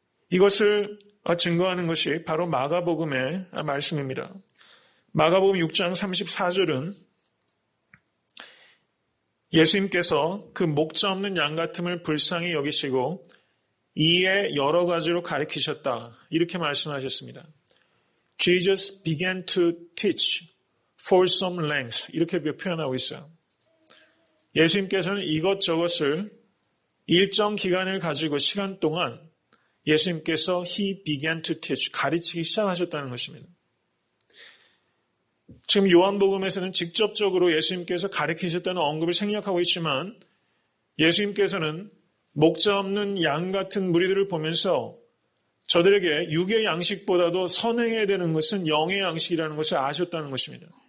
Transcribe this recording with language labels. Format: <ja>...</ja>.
<ko>이것을 증거하는 것이 바로 마가복음의 말씀입니다. 마가복음 6장 34절은 예수님께서 그 목자 없는 양 같음을 불쌍히 여기시고 이에 여러 가지로 가르치셨다. 이렇게 말씀하셨습니다.</ko> <en>Jesus began to teach for some length.</en> <ko>이렇게 표현하고 있어요. 예수님께서는 이것저것을 일정 기간을 가지고 시간 동안 예수님께서</ko> <en>He began to teach,</en> <ko>가르치기 시작하셨다는 것입니다. 지금 요한복음에서는 직접적으로 예수님께서 가르치셨다는 언급을 생략하고 있지만 예수님께서는 목자 없는 양 같은 무리들을 보면서 저들에게 육의 양식보다도 선행해야 되는 것은 영의 양식이라는 것을 아셨다는 것입니다.</ko>